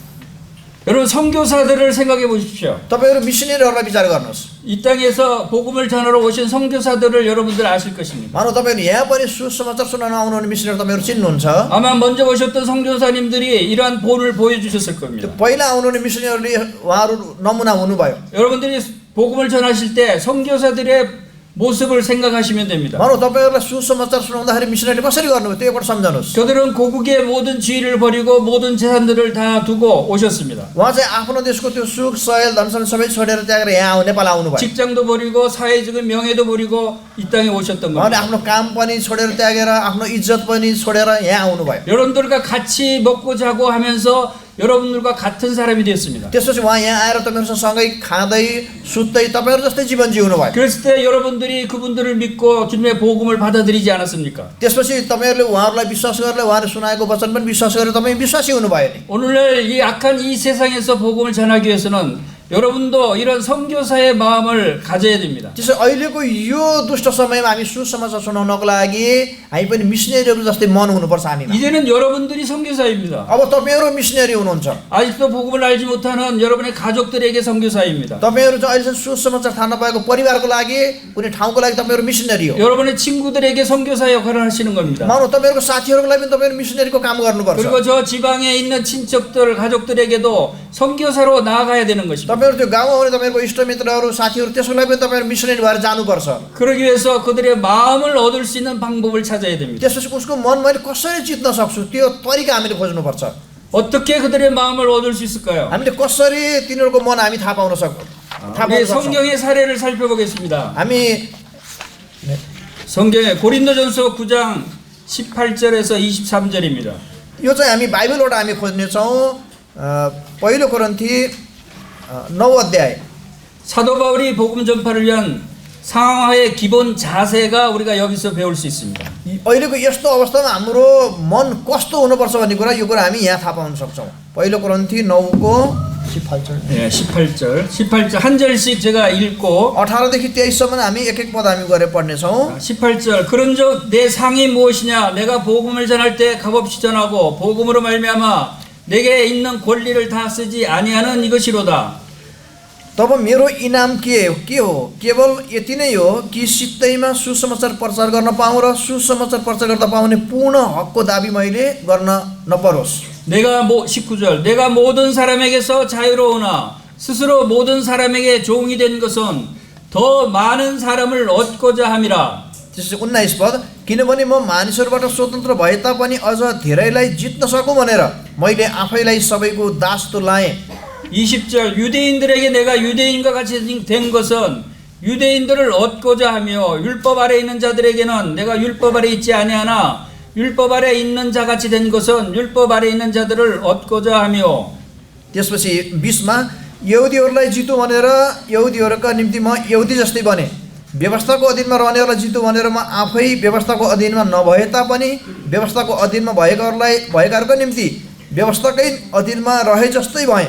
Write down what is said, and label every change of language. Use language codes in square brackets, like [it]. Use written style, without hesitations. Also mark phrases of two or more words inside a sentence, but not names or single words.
[ko] 여러분 선교사들을 생각해 보십시오. [ne] तपाईँहरू मिसनरीहरूलाई विचार गर्नुहोस्। [ko] 이 땅에서 복음을 전하러 오신 선교사들을 여러분들 아실 것입니다. [ne] मानव तपाईँहरू यहाँ पनि सुसमाचार सुनाउन आउनुहुने मिसनरी तपाईँहरू चिन्नुहुन्छ। [ko] 아마 먼저 오셨던 선교사님들이 이러한 본을 보여주셨을 겁니다. [ne] पहिला आउनुहुने मिसनरीहरूले उहाँहरू नमुना हुनुभयो। [ko] 여러분들이 복음을 전하실 때 선교사들의 모습을 생각하시면 됩니다. [ne] मानव तपाईँहरूलाई सुसमाचार सुनाउँदाखेरि मिसनरीले कसरी गर्नुभयो त्यो एकपल्ट सम्झनुहोस्। [ko] 그들은 고국의 모든 지위를 버리고 모든 재산들을 다 두고 오셨습니다. [ne] उहाँ चाहिँ आफ्नो देशको त्यो सुख सयल धनसन सबै छोडेर त्यागेर यहाँ नेपाल आउनुभयो। [ko] 직장도 버리고 사회적인 명예도 버리고 이 땅에 오셨던 उहाँले 겁니다. [ne] आफ्नो काम पनि छोडेर त्यागेर आफ्नो इज्जत पनि छोडेर यहाँ आउनुभयो। [ko] 여러분들과 같이 먹고 자고 하면서 여러분들과 같은 사람이 됐습니다. [ne] त्यसपछि उहाँ यहाँ आएर तपाईँहरूसँग सँगै खाँदै सुत्दै तपाईँहरू जस्तै जीवन जिउनु भयो। [ko] 그랬을 때 여러분들이 그분들을 믿고 주님의 복음을 받아들이지 않았습니까? [ne] त्यसपछि तपाईँहरूले उहाँहरूलाई विश्वास गरेर उहाँले सुनाएको वचन पनि विश्वास गरेर तपाईँ विश्वासी हुनुभयो नि। [ko] 오늘날 이 악한 이 세상에서 복음을 전하기 위해서는 여러분도 이런 선교사의 마음을 가져야 됩니다. [ne] त्यसो अहिलेको यो दुष्ट समयमा हामी सुसमाचार सुनाउनको लागि हामी पनि मिसनरीहरू जस्तै मन हुनुपर्छ हामीमा। [ko] 이제는 여러분들이 선교사입니다. [ne] अब तपाईँहरू मिसनरी हुनुहुन्छ। [ko] 아직도 복음을 알지 못하는 여러분의 가족들에게 선교사입니다. [ne] तपाईँहरू चाहिँ अहिलेसम्म सुसमाचार थाहा नपाएको परिवारको लागि कुनै ठाउँको लागि तपाईँहरू मिसनरी हो। [ko] 여러분의 친구들에게 선교사 역할을 하시는 겁니다. [ne] मानव तपाईँहरूको साथीहरूको लागि पनि तपाईँहरू मिसनरीको काम गर्नुपर्छ। [ko] 그리고 저 지방에 있는 친척들, 가족들에게도 선교사로 나아가야 되는 것입니다. [ne] तपाईँहरू त्यो गाउँमा हुने तपाईँहरूको इष्टमित्रहरू साथीहरू त्यसको लागि पनि तपाईँहरू मिसनरी भएर जानुपर्छ। [ko] 그러기 위해서 그들의 마음을 얻을 수 있는 방법을 찾아야 됩니다. [ne] त्यसपछि उसको मन मैले कसरी जित्न सक्छु त्यो तरिका हामीले खोज्नुपर्छ। [ko] 어떻게 그들의 마음을 얻을 수 있을까요? [ne] हामीले कसरी तिनीहरूको मन हामी थाहा पाउन 우리 सक्छौँ। [ko] 성경의 사례를 살펴보겠습니다. हामी 성경의 고린도전서 9장 18절에서 23절입니다. [ne] यो चाहिँ हामी बाइबलबाट हामी खोज्नेछौँ। पहिलो कोरिन्थी 9 अध्याय। [ko] 사도 바울이 복음 전파를 위한 상황화의 기본 자세가 우리가 여기서 배울 수 있습니다. [ne] अहिलेको यस्तो अवस्थामा हाम्रो मन कस्तो हुनुपर्छ भन्ने कुरा यो कुरा हामी यहाँ थाहा पाउन सक्छौँ। पहिलो कोरिन्थी 9को 18절। [ko] 네, 18절 한 절씩 제가 읽고 [ne] 18देखि 23सम्म हामी एक एक पद हामी गरेर पढ्नेछौँ। [ko] 18절 그런즉 내 상이 무엇이냐 내가 복음을 전할 때 값없이 전하고 복음으로 말미암아 내게 있는 권리를 다 쓰지 아니하는 이것이로다. [ne] तब मेरो इनाम के हो केवल यति नै हो कि सित्तैमा सुसमाचार प्रचार गर्न पाऊँ र सुसमाचार प्रचार गर्दा पाउने पूर्ण हकको दाबी मैले गर्न नपरोस्। [ko] 내가 19절 내가 모든 사람에게서 자유로우나 스스로 모든 사람에게 종이 된 것은 더 많은 사람을 얻고자 함이라. [ne] त्यसपछि 19 पद किनभने म मानिसहरूबाट स्वतन्त्र भए तापनि अझ धेरैलाई जित्न सकौँ भनेर मैले आफैलाई सबैको दास तुल्याएँ। [ko] 20절 유대인들에게 내가 유대인과 같이 된 것은 유대인들을 얻고자 하며 율법 아래 있는 자들에게는 내가 율법 아래 있지 아니하나 율법 아래 있는 자 같이 된 것은 율법 아래 있는 자들을 얻고자 하며. [ne] त्यसपछि 20मा यहुदीहरूलाई जितु भनेर यहुदीहरूका निम्ति म यहुदी जस्तै बने व्यवस्थाको अधीनमा रहनेहरूलाई जितु भनेर म आफै व्यवस्थाको अधीनमा नभए तापनि व्यवस्थाको अधीनमा भएकाहरूको निम्ति व्यवस्थाकै अधीनमा रहे जस्तै भएँ।